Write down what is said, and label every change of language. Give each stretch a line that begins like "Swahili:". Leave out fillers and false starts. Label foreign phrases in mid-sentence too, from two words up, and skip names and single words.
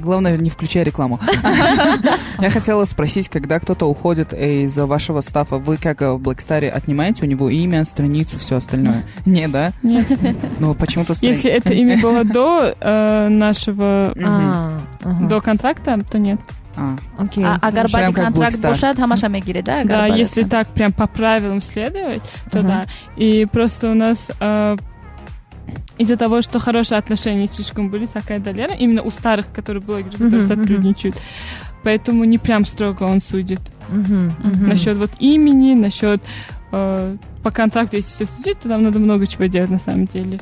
Russian: Главное, не включай рекламу. Я хотела спросить, когда кто-то уходит из вашего стафа, вы как в Blackstar отнимаете у него имя, страницу, все остальное? Нет, да? Нет. Ну, почему-то... Если это имя было до нашего... до контракта, то нет. Окей.
Tajik: Агар баъди контракт бошад, ҳамаша мегиред,
Russian: да? Да, если так прям по правилам следовать, то да. И просто у нас из-за того, что хорошие отношения слишком были с Акайдой Лерой, именно у старых, которые блогеры, которые сотрудничают, поэтому не прям строго он судит. Насчет вот имени, насчет по контракту, если все судить, то нам надо много чего делать на самом деле.